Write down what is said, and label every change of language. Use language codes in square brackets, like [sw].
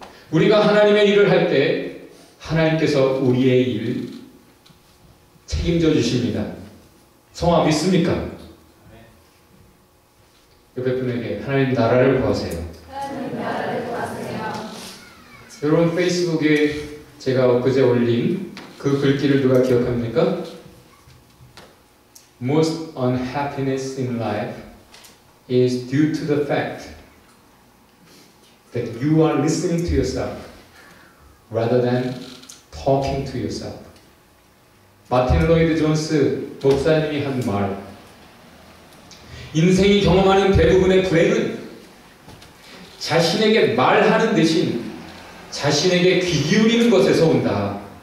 [ko] 우리가 하나님의 일을 할 때 하나님께서 우리의 일 책임져 주십니다. 성화 믿습니까? 옆에 분에게 하나님 나라를 구하세요. 하나님 나라를 구하세요. 여러분 페이스북에 제가 엊그제 올린 그 글귀를 누가 기억합니까? [en] Most unhappiness in life is due to the fact that you are listening to yourself rather than talking to yourself. [ko] 마틴 로이드 존스 목사님이 한 말, 인생이 경험하는 대부분의 불행은 자신에게 말하는 대신 자신에게 귀 기울이는 것에서 온다.